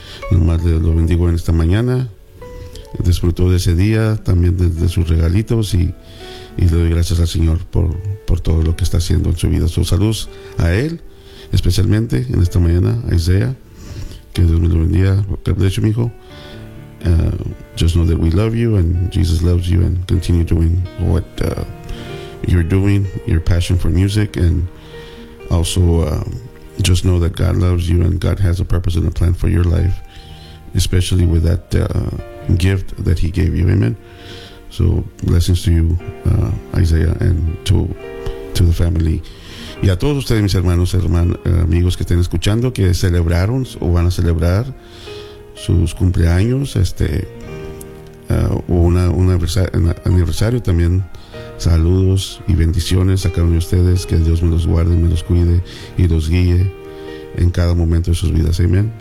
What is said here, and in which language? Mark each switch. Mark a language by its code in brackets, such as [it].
[es] Nomás le lo bendigo en esta mañana. Disfrutó de ese día, también de sus regalitos, y le doy gracias al Señor por todo lo que está haciendo en su vida. Su salud a él, especialmente en esta mañana, a Isaiah. Que Dios me lo bendiga. [en] God bless you, [es] mijo. [en] Just know that we love you and Jesus loves you, and continue doing what you're doing, your passion for music, and also just know that God loves you and God has a purpose and a plan for your life, especially with that gift that he gave you, amen. So blessings to you, Isaiah, and to the family. [es] Y a todos ustedes, mis hermanos, amigos que estén escuchando, que celebraron o van a celebrar sus cumpleaños, un aniversario también, saludos y bendiciones a cada uno de ustedes. Que Dios me los guarde, me los cuide y los guíe en cada momento de sus vidas, amen.